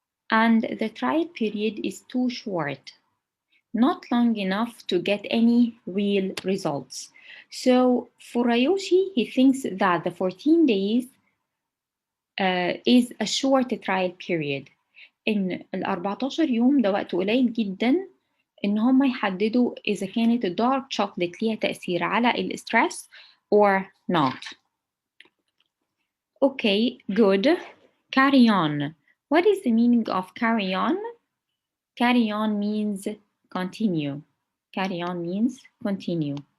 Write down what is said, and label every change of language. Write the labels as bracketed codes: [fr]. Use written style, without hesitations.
[en] And the trial period is too short, not long enough to get any real results. So for Ryoshi, he thinks that the 14 days is a short trial period. [ar] إن ال 14 يوم ده وقت قليل جدا إن هم يحددوا إذا كانت الدارك شوكليت ليها تأثير على الستريس [en] or not. Okay, good. Carry on. What is the meaning of carry on? Carry on means continue. Carry on means continue.